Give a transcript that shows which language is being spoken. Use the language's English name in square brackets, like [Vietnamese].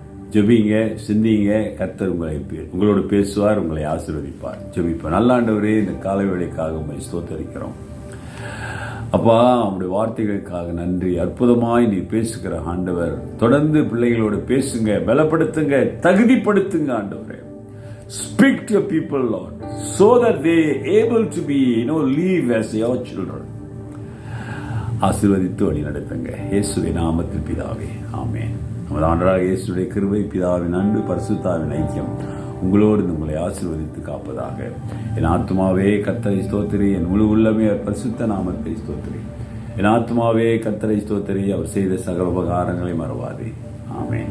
[Tamil] ஜெபிங்க, சிந்திங்க. கர்த்தர் உங்களோடு பேசுவார், உங்களை ஆசீர்வதிப்பார். ஜெபிப்பார். நல்ல ஆண்டவரே, இந்த காலை வேளைக்காக உம்மை ஸ்தோத்தரிக்கிறோம். அப்பா, உங்களுடைய வார்த்தைகளுக்காக நன்றி. அற்புதமாய் நீ பேசுகிற ஆண்டவர். தொடர்ந்து பிள்ளைகளோடு பேசுங்க, பலப்படுத்துங்க, தகுதிப்படுத்துங்க ஆண்டவரே. [English] Speak to your people, Lord, so that they able to be, live as your children. [Tamil] ஆசீர்வதித்து வழி நடத்துங்க. இயேசுவின் நாமத்தில் பிதாவே, ஆமென். நமது ஆண்டவராகிய இயேசுவுடைய கிருபை, பிதாவின் அன்பு, பரிசுத்தாவின் ஐக்கியம் உங்களோடு உங்களை ஆசீர்வதித்து காப்பதாக. என் ஆத்துமாவே கர்த்தரை ஸ்தோத்திரி, என் முழு உள்ளமே பரிசுத்த நாமத்தை ஸ்தோத்திரி. என் ஆத்துமாவே கர்த்தரை ஸ்தோத்திரி, அவர் செய்த சகல உபகாரங்களை மறவாதே. ஆமென்.